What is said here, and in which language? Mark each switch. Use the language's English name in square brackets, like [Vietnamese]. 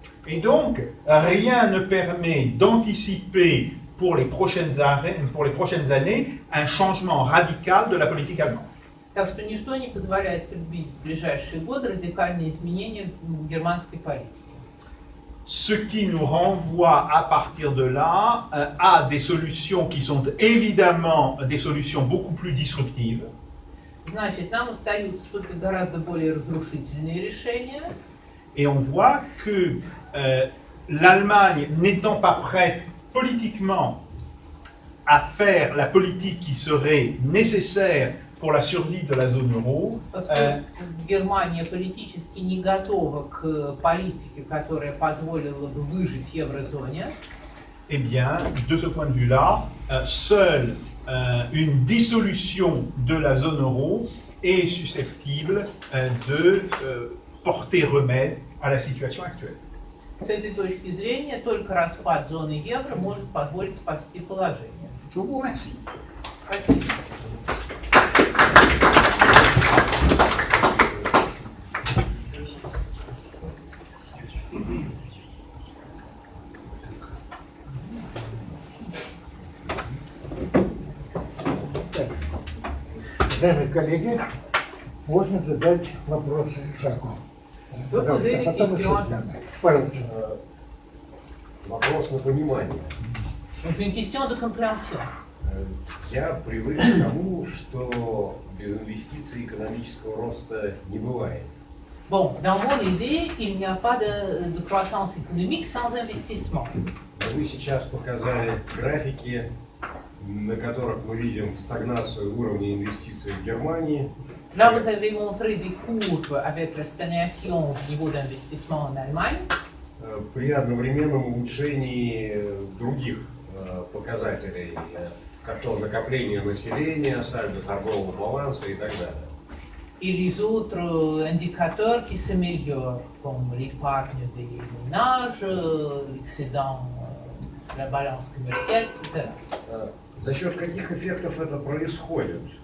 [French] Et donc, rien ne permet d'anticiper pour les prochaines années un changement radical de la politique allemande. [Russian] Так что ничто не позволяет предвидеть в ближайшие годы радикальные изменения в германской политике. [French] Ce qui nous renvoie à partir de là à des solutions qui sont évidemment des solutions beaucoup plus disruptives. [Russian] Значит, нам остаются только гораздо более разрушительные решения. [French] Et on voit que l'Allemagne, n'étant pas prête politiquement à faire la politique qui serait nécessaire pour la survie de la zone euro, [Russian] Поскольку Германия политически не готова к политике, которая позволила бы выжить в еврозоне, [French] eh bien, de ce point de vue-là, seule une dissolution de la zone euro est susceptible de porter remède à la situation actuelle. [Russian] с этой точки зрения только распад зоны евро может позволить спасти положение. [French] Je vous remercie. [Russian] Спасибо. Уважаемые коллеги, можно задать вопросы Жаку. Пожалуйста, а потом еще Диана. Пожалуйста. Вопрос на понимание. [French] Donc une question de compréhension. [Russian] Я привык к тому, что без инвестиций экономического роста не бывает. [French] Bon, dans mon idée, il n'y a pas de croissance économique sans investissement. [Russian] Вы сейчас показали графики, на которых мы видим стагнацию уровня инвестиций в Германии. [French] Là, vous avez montré des courbes avec la stagnation du niveau d'investissement en Allemagne. [Russian] При одновременном улучшении других показателей как то накопление населения, сальдо торгового баланса и так далее. [French] Et les autres indicateurs qui s'améliorent, comme l'épargne des ménages, l'excédent, la balance commerciale, etc. [Russian] За счет каких эффектов это происходит?